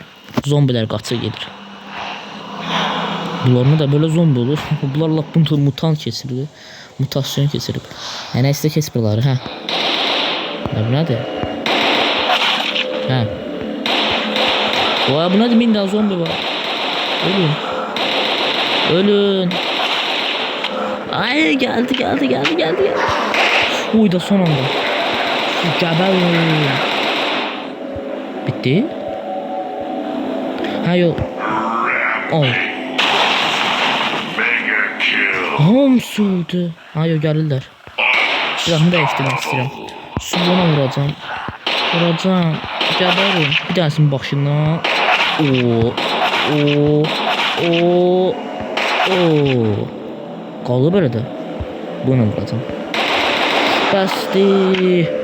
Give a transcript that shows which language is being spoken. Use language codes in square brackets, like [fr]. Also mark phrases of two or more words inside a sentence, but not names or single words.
[az] Zombilər qaçır gedir. [tr] Bunlarına da böyle zombi olur. [az] Bunlar lap mutant keçirdi. Mutasyon keçirib. Nəysə kes bunları, Bu nədir? Bu nədir? 1000 daha zombi var. Ölün. Ölün. [tr] Ay geldi. Uy da son anda. [az] Gəbərin. Bitti. Yok. Hamısı öldü. Yok, gəlirlər. Silahımı dəyişdirmək istəyirəm. [tr] Süluna vuracağım. Gəbərin. Bir tanesinin başına. Qaldı belə də. [az] Bunu vuracağım. Bəsdir.